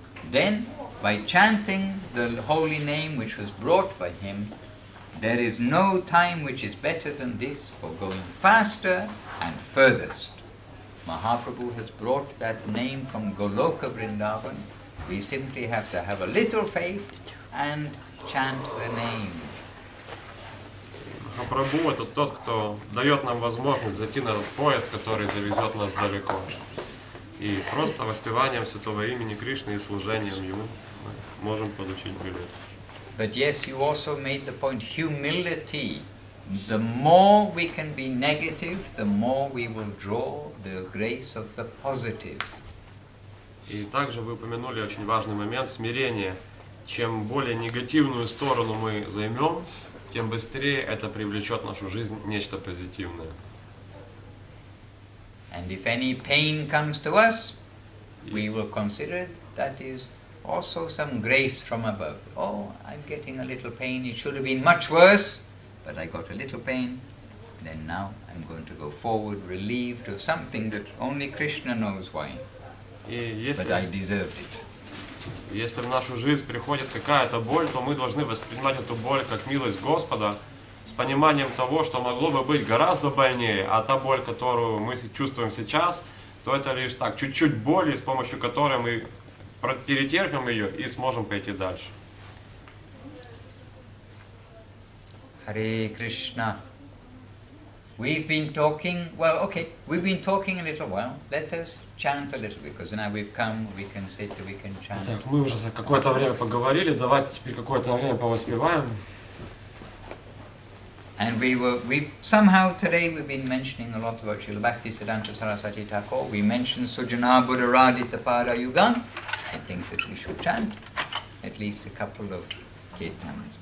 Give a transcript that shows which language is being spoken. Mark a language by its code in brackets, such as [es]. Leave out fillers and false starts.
[en] Then, by chanting the holy name which was brought by him, there is no time which is better than this for going faster and furthest. Mahaprabhu has brought that name from Goloka Vrindavan. We simply have to have a little faith and chant the name. [ru] Махапрабху — это тот, кто дает нам возможность зайти на этот поезд, который завезет нас далеко. И просто воспеванием святого имени Кришны и служением Ему мы можем получить билет. [en] But yes, you also made the point, humility. The more we can be negative, the more we will draw the grace of the positive. [ru] И также вы упомянули очень важный момент — смирение. Чем более негативную сторону мы займем, тем быстрее это привлечет в нашу жизнь нечто позитивное. [en] And if any pain comes to us, we will consider that is also some grace from above. Oh, I'm getting a little pain. It should have been much worse, but I got a little pain. Then now I'm going to go forward relieved of something that only Krishna knows why. [ru] И [en] But I deserved it. [ru] если в нашу жизнь приходит какая-то боль, то мы должны воспринимать эту боль как милость Господа, с пониманием того, что могло бы быть гораздо больнее, а та боль, которую мы чувствуем сейчас, то это лишь так, чуть-чуть боли, с помощью которой мы перетерпим ее и сможем пойти дальше. [en] Hare Krishna. We've been talking, well, okay, we've been talking a little while. Let us chant a little, because now we've come, we can sit, we can chant. [ru] Так, мы уже какое-то время поговорили, давайте теперь какое-то время повоспеваем. [en] And we somehow today we've been mentioning a lot about Srila Bhaktisiddhanta Saraswati Thakur. We mentioned Sujana Buddharadita Pada Yugan. I think that we should chant at least a couple of kirtans.